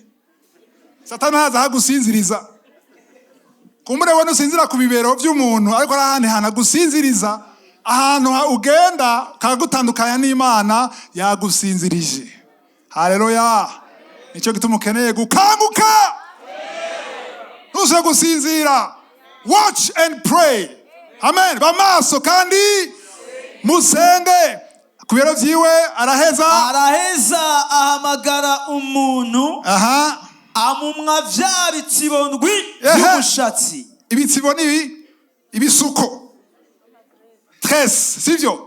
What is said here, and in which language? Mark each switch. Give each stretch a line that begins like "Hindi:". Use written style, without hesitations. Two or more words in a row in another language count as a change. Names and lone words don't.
Rundi: Satani haza hagusinziriza. Kumbure wone usinzira ku bibero vy'umuntu ariko arahane hana gusinziriza. Ahantu ugenda kagutandukanya n'Imana yagusinzirije. Haleluya. Nico gituma ukeneye gukanguka. Ntuze gusinzira.
English: Watch and pray.
Rundi: Amen. Bamaso kandi musenge. Kubera vyiwe araheza ahamagara umuntu amumwa vya bitsibo ndwi y'umushatsi. Ibitsibo ni ibisuko. 13 sivyo?